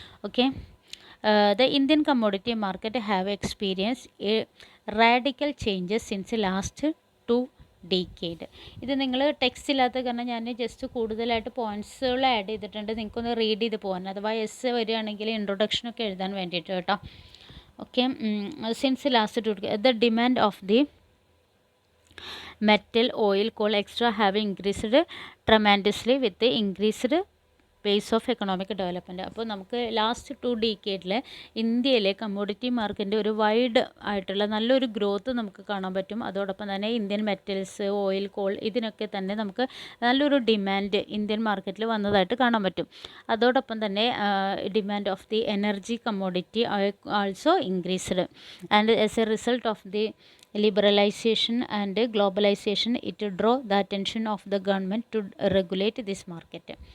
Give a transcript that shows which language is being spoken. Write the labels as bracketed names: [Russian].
[English] Okay, the Indian commodity market have experience a radical changes since last 2 decade. [Malayalam] ഇത് നിങ്ങൾ text ഇല്ലാത്ത കാരണം ഞാൻ ജസ്റ്റ് കൂടുതലായിട്ട് പോയിൻറ്റ്സുകൾ ആഡ് ചെയ്തിട്ടുണ്ട്, നിങ്ങൾക്കൊന്ന് റീഡ് ചെയ്ത് പോകാൻ. അഥവാ എസ് വരികയാണെങ്കിൽ ഇൻട്രൊഡക്ഷനൊക്കെ എഴുതാൻ വേണ്ടിയിട്ട് കേട്ടോ. [English] Okay, since last 2 decade the demand of the metal, oil, coal, extra have increased tremendously with the increased pace of economic development. [Malayalam] അപ്പോൾ നമുക്ക് ലാസ്റ്റ് 2 ഡീക്കേഡിൽ ഇന്ത്യയിലെ കമ്മോഡിറ്റി മാർക്കറ്റിൻ്റെ ഒരു വൈഡ് ആയിട്ടുള്ള നല്ലൊരു ഗ്രോത്ത് നമുക്ക് കാണാൻ പറ്റും. അതോടൊപ്പം തന്നെ ഇന്ത്യൻ മെറ്റൽസ്, ഓയിൽ, കോൾ ഇതിനൊക്കെ തന്നെ നമുക്ക് നല്ലൊരു ഡിമാൻഡ് ഇന്ത്യൻ മാർക്കറ്റിൽ വന്നതായിട്ട് കാണാൻ പറ്റും. [English] അതോടൊപ്പം തന്നെ demand of the energy commodity also increased and as a result of the liberalization and globalization, it draw the attention of the government to regulate this market.